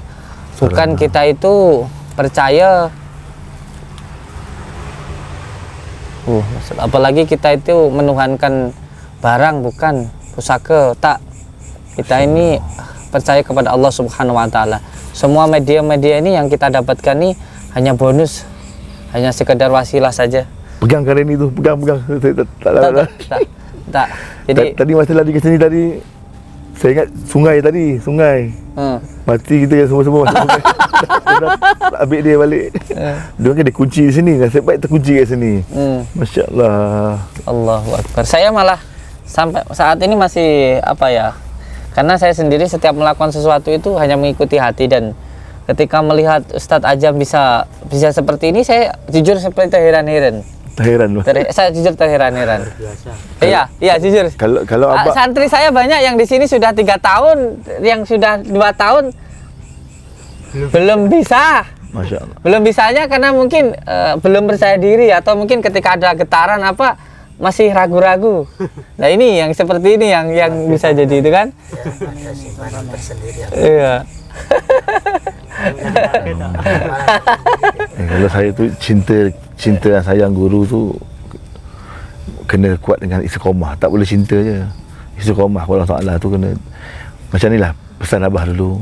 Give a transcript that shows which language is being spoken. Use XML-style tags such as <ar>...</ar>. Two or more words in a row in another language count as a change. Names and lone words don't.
<ms>Bukan kita itu percaya, apalagi kita itu menuhankan barang, bukan pusaka, tak. Kita ini percaya kepada Allah</ms> <ar>Subhanahu Wa Taala.</ar> <ms>Semua media-media ini yang kita dapatkan ini hanya bonus, hanya sekedar wasilah saja. Pegang kali ini tu, pegang. Tak. Jadi tadi masa lari ke sini tadi, saya ingat sungai. Mati kita yang semua masuk sungai. Ambil dia balik. Dia kan dia kunci di sini, nasib baik terkunci kat sini.</ms> <ar>Masya-Allah. Allahu Akbar.</ar> <id>Saya malah sampai saat ini masih karena saya sendiri setiap melakukan sesuatu itu hanya mengikuti hati, dan ketika melihat Ustadz Ajam bisa seperti ini, saya jujur seperti terheran-heran. Saya jujur terheran-heran. Iya jujur. Kalau abang, santri saya banyak yang di sini sudah 3 tahun, yang sudah 2 tahun belum bisa.</id> <ar>Masya Allah.</ar> <id>Belum bisanya karena mungkin belum percaya diri, atau mungkin ketika ada getaran masih ragu-ragu. Nah ini yang seperti ini yang bisa jadi itu kan. Iya.</id> <ms>Kalau saya tu cinta dan sayang guru tu kena kuat dengan istiqamah. Tak boleh cinta je. Istiqamah kepada Allah Ta'ala tu kena. Macam ni lah pesan abah dulu.</ms>